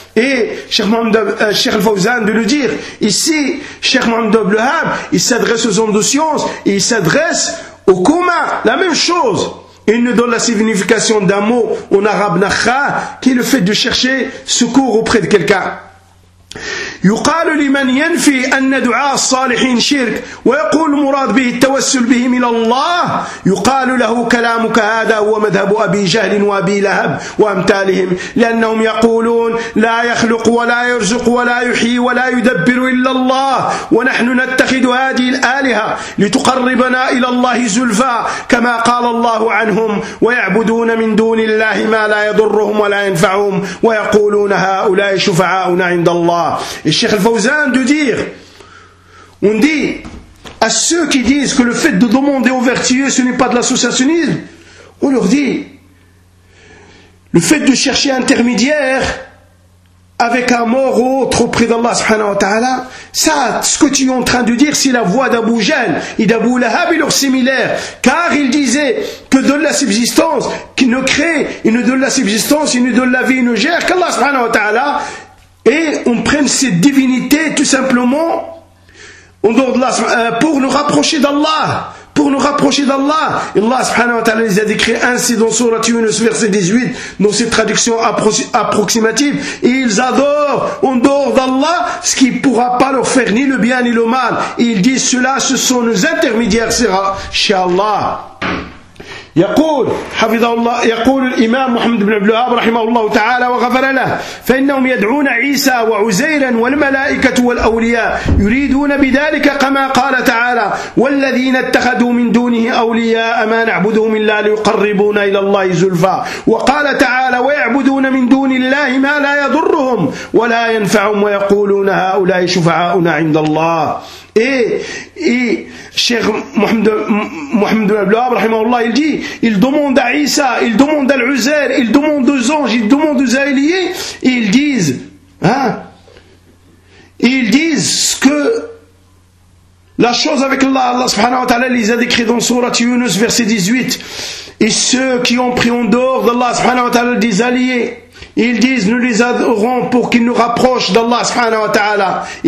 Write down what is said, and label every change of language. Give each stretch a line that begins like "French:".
French: Et Cheikh Al-Fawzan de le dire, ici, Cheikh Mohamed Abdelwahab, il s'adresse aux hommes de science, et il s'adresse au commun, la même chose. Il nous donne la signification d'un mot en arabe nakha, qui est le fait de chercher secours auprès de quelqu'un.
Arabic: يقال لمن ينفي أن دعاء الصالحين شرك ويقول مراد به التوسل بهم إلى الله يقال له كلامك هذا هو مذهب أبي جهل وأبي لهب وأمثالهم لأنهم يقولون لا يخلق ولا يرزق ولا يحيي ولا يدبر إلا الله ونحن نتخذ هذه الآلهة لتقربنا إلى الله زلفا كما قال الله عنهم ويعبدون من دون الله ما لا يضرهم ولا ينفعهم ويقولون هؤلاء شفعاؤنا عند الله.
French: Et Cheikh Al-Fawzan de dire, on dit à ceux qui disent que le fait de demander aux vertueux ce n'est pas de l'associationnisme, on leur dit, le fait de chercher intermédiaire avec un mort ou autre auprès d'Allah subhanahu wa ta'ala, ça, ce que tu es en train de dire, c'est la voix d'Abu Jahl et d'Abu Lahab et leur similaire. Car ils disaient que donne la subsistance, qu'il ne crée, il ne donne la subsistance, il ne donne la vie, il ne gère qu'Allah subhanahu wa ta'ala. Et on prenne cette divinité tout simplement pour nous rapprocher d'Allah. Pour nous rapprocher d'Allah. Et Allah subhanahu wa ta'ala les a décrits ainsi dans Surah Yunus verset 18, dans cette traduction approximative. Et ils adorent en dehors d'Allah ce qui ne pourra pas leur faire ni le bien ni le mal. Et ils disent cela, ce sont nos intermédiaires, sera chez Allah.
Arabic: يقول حفظه الله يقول الإمام محمد بن عبد الوهاب رحمه الله تعالى وغفر له فإنهم يدعون عيسى وعزيرا والملائكة والأولياء يريدون بذلك كما قال تعالى والذين اتخذوا من دونه أولياء ما نعبدهم إلا ليقربونا إلى الله زلفى وقال تعالى ويعبدون من دون الله ما لا يضرهم ولا ينفعهم ويقولون هؤلاء شفعاؤنا عند الله.
French: Et Cheikh Mohamed Abdelwahab, rahimahullah, il dit, il demande à Isa, il demande à l'Uzair, il demande aux anges, il demande aux alliés, et ils disent, hein, ils disent que la chose avec Allah, Allah subhanahu wa ta'ala, les a décrits dans Surah Yunus, verset 18, et ceux qui ont pris en dehors d'Allah subhanahu wa ta'ala des alliés, ils disent, nous les adorons pour qu'ils nous rapprochent d'Allah subhanahu wa ta'ala.